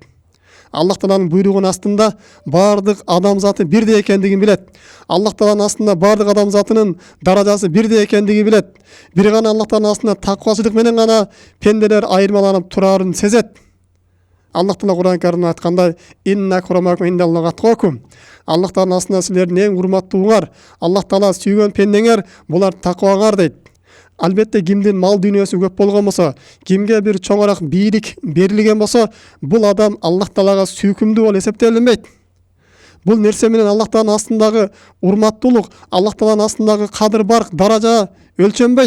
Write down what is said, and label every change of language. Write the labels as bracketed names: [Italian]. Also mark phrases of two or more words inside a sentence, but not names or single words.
[Kyrgyz] Аллах Тааланын буйругунун астында бардык адамзаты бирдей экендигин билет. Аллах Тааланын астында бардык адамзатынын даражасы бирдей экендигин билет. Бир гана Аллах Тааланын астында таквачылык менен гана пенделер айырмаланып турарын сезет. Аллах Таала Кур'ан Каримде айткандай: [Arabic] "إن أكرمكم عند الله أتقاكم." [Kyrgyz] Аллах Тааланын астында силердин эң урматтууңар, Аллах Таала сүйгөн пендеңер булар такыбаңар дейт. Албетте кимдин мал дүйнөсү көп болгон болсо, кимге бир чоңураак бийлик берилген болсо, бул адам Аллах Таалага сүйкүмдүү болуп эсептелинбейт. Бул нерсе менен Аллах Тааланын астындагы урматтуулук, Аллах Тааланын астындагы кадыр барк, даража өлчөнбөйт.